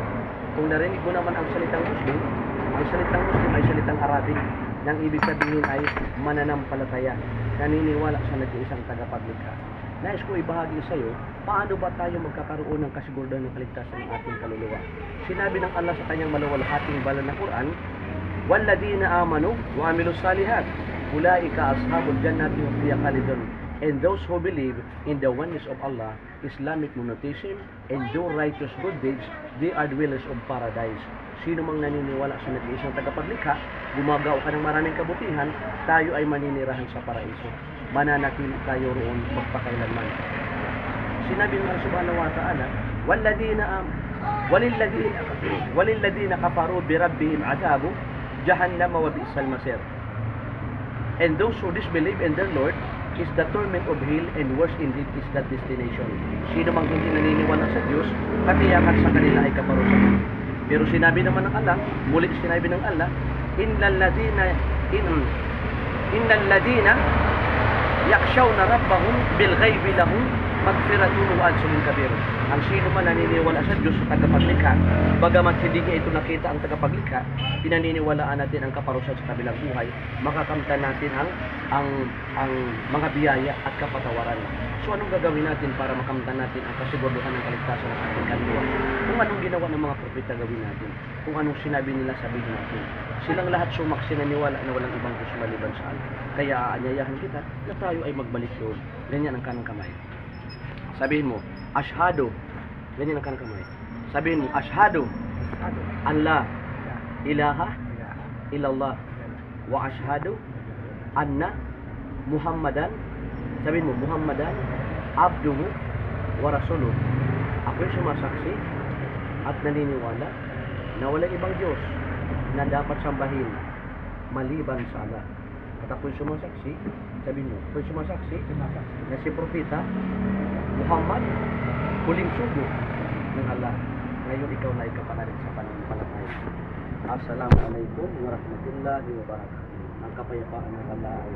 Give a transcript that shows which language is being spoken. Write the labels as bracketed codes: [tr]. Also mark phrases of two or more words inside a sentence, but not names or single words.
[tl] Kung narinig mo naman ang salitang Muslim ay salitang Arabic, nang ibig sabihin ay mananampalataya, naniniwala sa nag-iisang tagapaglikha. Nais ko ibahagi sa iyo, paano ba tayo magkakaroon ng kasigurudan ng kaligtasan ng ating kaluluwa? Sinabi ng Allah sa kanyang maluwalhating banal na Quran, [ar] "والذين آمنوا وعملوا الصالحات أولئك أصحاب الجنة هم فيها خالدون." [en] And those who believe in the oneness of Allah, Islamic monotheism, and do righteous good deeds, they are dwellers of paradise. [tl] Sino mang naniniwala sa nag-iisang tagapaglikha, gumagawa ka ng maraming kabutihan, tayo ay maninirahan sa paraiso. Mananatili tayo roon magpakailanman. Sinabi ng Allah [ar] سبحانه وتعالى, وللذين كفروا بربهم عذاب جهنم وبئس المصير. [en] And those who disbelieve in their Lord is the torment of hell, and worse indeed is that destination. [tl] Sino mang hindi naniniwala sa Diyos, katiyakan sa kanila ay kaparusahan. Pero sinabi naman ng Allah, muli sinabi ng Allah, [ar] إن الذين يخشون ربهم بالغيب لهم مغفرة وأجر كبير. [tl] Ang sino man naniniwala sa Diyos sa tagapaglikha, bagamat hindi niya ito nakita ang tagapaglikha, pinaniniwalaan natin ang kaparusahan sa kabilang buhay, makakamtan natin ang mga biyaya at kapatawaran. So anong gagawin natin para makamtan natin ang kasiguruhan ng kaligtasan ng ating kaluluwa? Kung anong ginawa ng mga propeta, gawin natin. Kung anong sinabi nila, sabihin natin. Silang lahat sumaksi naniwala na walang ibang Diyos maliban sa Allah. Kaya aanyayahan kita na tayo ay magbalik doon. Ganyan ang kanang kamay. Sabihin mo, ashhadu. Ganyan ang kanang kamay. Sabihin mo, [ar] أشهد أن لا إله إلا الله وأشهد أن محمدا. [tl] Sabihin mo, [ar] محمدا عبده ورسوله. [tl] Ako'y sumasaksi at naniniwala na walang ibang Diyos na dapat sambahin maliban sa Allah. At ako'y sumasaksi, sabihin mo, ako'y sumasaksi na si Propeta Muhammad, huling sugo ng Allah. Ngayon ikaw na ikapanalig sa pananampalataya. [ar] السلام عليكم ورحمة الله وبركاته. [tl] Ang kapayapaan ng Allah.